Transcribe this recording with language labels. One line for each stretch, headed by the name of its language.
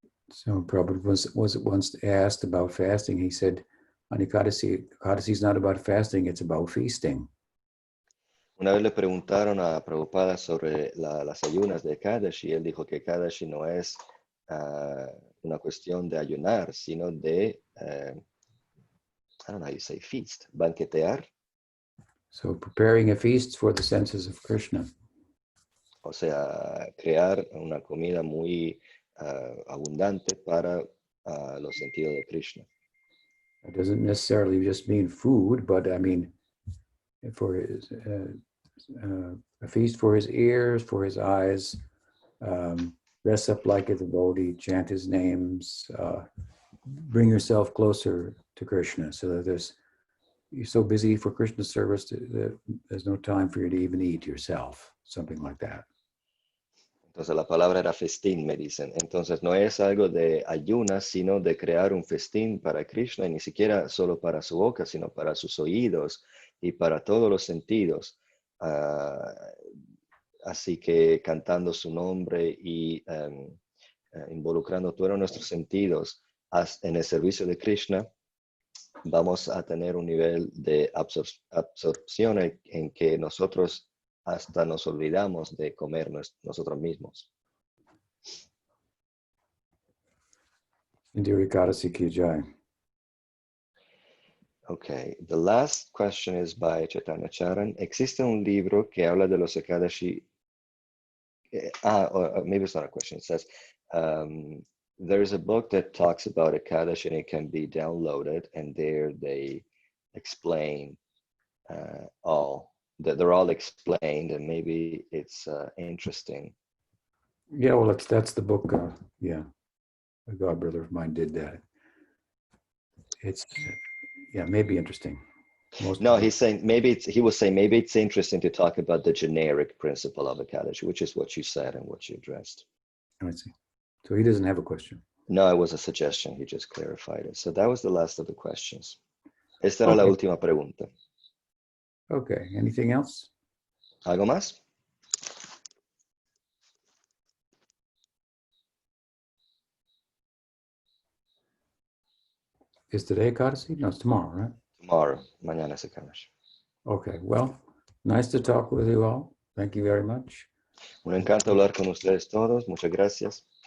English: So Prabhupada was once asked about fasting. He said, on Ekadasi is not about fasting, it's about feasting.
Spanish: Una vez le preguntaron a Prabhupada sobre las ayunas de Ekadashi, y él dijo que Ekadashi no es una cuestión de ayunar, sino de,
English: I don't know how you say feast,
Spanish: banquetear.
English: So preparing a feast for the senses of Krishna.
Spanish: O sea, crear una comida muy abundante para los sentidos de Krishna.
English: It doesn't necessarily just mean food, but I mean, for his, a feast for his ears, for his eyes, dress up like a devotee, chant his names, bring yourself closer to Krishna, so that you're so busy for Krishna service that there's no time for you to even eat yourself, something like that.
Spanish: Entonces la palabra era festín, me dicen. Entonces no es algo de ayunas, sino de crear un festín para Krishna, y ni siquiera solo para su boca, sino para sus oídos y para todos los sentidos. Así que cantando su nombre y involucrando todos nuestros sentidos en el servicio de Krishna, vamos a tener un nivel de absorción en que nosotros hasta nos olvidamos de comer nosotros mismos.
Hindi: Indira Ekadasi ki jai.
English: Okay, the last question is by Chaitanya Charan.
Spanish: ¿Existe un libro que habla de los Ekadashi?
English: Or maybe it's not a question. It says, there's a book that talks about Ekadashi and it can be downloaded, and there they explain all, that they're all explained, and maybe it's interesting. Yeah, well, that's the book. Yeah, a god brother of mine did that. It's yeah, maybe interesting. Most No, of he's saying he was saying maybe it's interesting to talk about the generic principle of ecology, which is what you said and what you addressed. I see. So he doesn't have a question. No, it was a suggestion. He just clarified it. So that was the last of the questions.
Spanish: Esta era la
English: Okay.
Spanish: última pregunta.
English: Okay. Anything else?
Spanish: ¿Algo más?
English: Is today Ekadasi? No, it's tomorrow, right? Tomorrow.
Spanish: Mañana es Ekadashi.
English: Okay. Well, nice to talk with you all. Thank you very much.
Spanish: Un encanto hablar con ustedes todos. Muchas gracias.